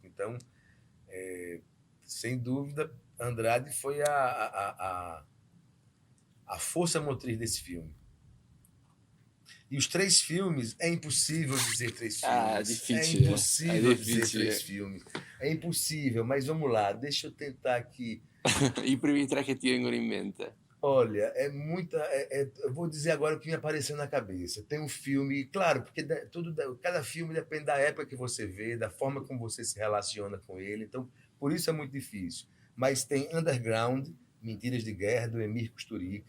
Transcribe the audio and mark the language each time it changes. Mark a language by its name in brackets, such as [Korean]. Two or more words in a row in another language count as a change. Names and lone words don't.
[Portuguese] Então, sem dúvida, Andrade foi a força motriz desse filme. E os 3 filmes, é impossível dizer 3 filmes. [Italian] Difficile. [Portuguese] É impossível [Italian] È [Portuguese] dizer [Italian] difficile. [Portuguese] 3 filmes. É impossível, mas vamos lá, deixa eu tentar aqui. [Italian] I primi 3 che ti vengono in mente. [Portuguese] Olha, é muita. Eu vou dizer agora o que me apareceu na cabeça. Tem um filme, claro, porque cada filme depende da época que você vê, da forma como você se relaciona com ele. Então, por isso é muito difícil. Mas tem Underground, Mentiras de Guerra, do Emir Kusturica.